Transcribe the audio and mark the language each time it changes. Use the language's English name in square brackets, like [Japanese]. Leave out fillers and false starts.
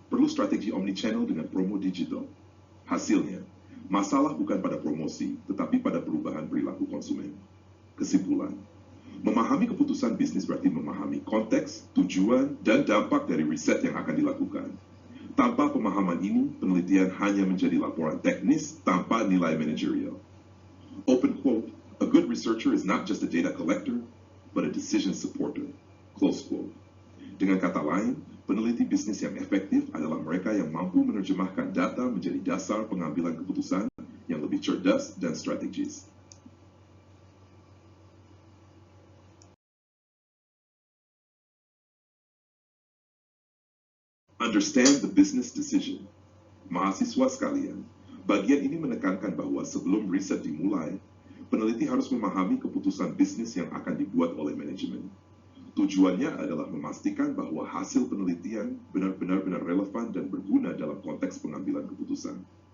[Indonesian] Perlu strategi omnichannel dengan promo digital. Hasilnya, masalah bukan pada promosi, tetapi pada perubahan perilaku konsumen. Kesimpulan, memahami keputusan bisnis berarti memahami konteks, tujuan, dan dampak dari riset yang akan dilakukan. Tanpa pemahaman ini, penelitian hanya menjadi laporan teknis tanpa nilai manajerial. [English] Open quote, a good researcher is not just a data collector, but a decision supporter. Close quote. [Indonesian] Dengan kata lain, peneliti bisnis yang efektif adalah mereka yang mampu menerjemahkan data menjadi dasar pengambilan keputusan yang lebih cerdas dan strategis. [English] Understand the business decision. [Indonesian] Mahasiswa sekalian, bagian ini menekankan bahwa sebelum riset dimulai, peneliti harus memahami keputusan bisnis yang akan dibuat oleh manajemen. Tujuannya adalah memastikan bahwa hasil penelitian benar-benar relevan dan berguna dalam konteks pengambilan keputusan.